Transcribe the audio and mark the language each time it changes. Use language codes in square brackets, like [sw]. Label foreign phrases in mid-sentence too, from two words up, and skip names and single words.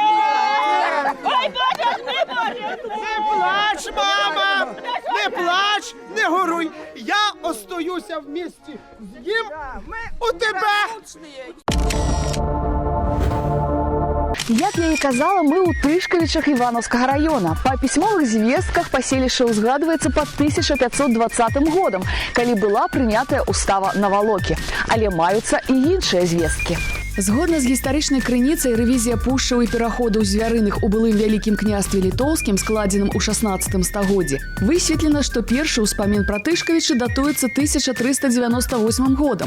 [uk] Ой, Боже, не Боже! Не плач, мама! Не плач, не горуй! Я остаюся в місті. З'їм у тебе! [be] Як я і казала, мы ў Тышкавічах Івановскага района. Па пісьмовых звестках паселішча ўзгадваецца пад 1520 годам, калі была прынятая устава Навалокі. Але маюцца і іншыя звесткі. Згодна з гістарычнай крыніцай, рэвізія пушчаў і пераходаў звярыных у былым вялікім княстве літоўскім, складзеным у 16 стагоддзі, высветлена, што першы ўспамін пра Тышкавічы датуецца 1398 годам.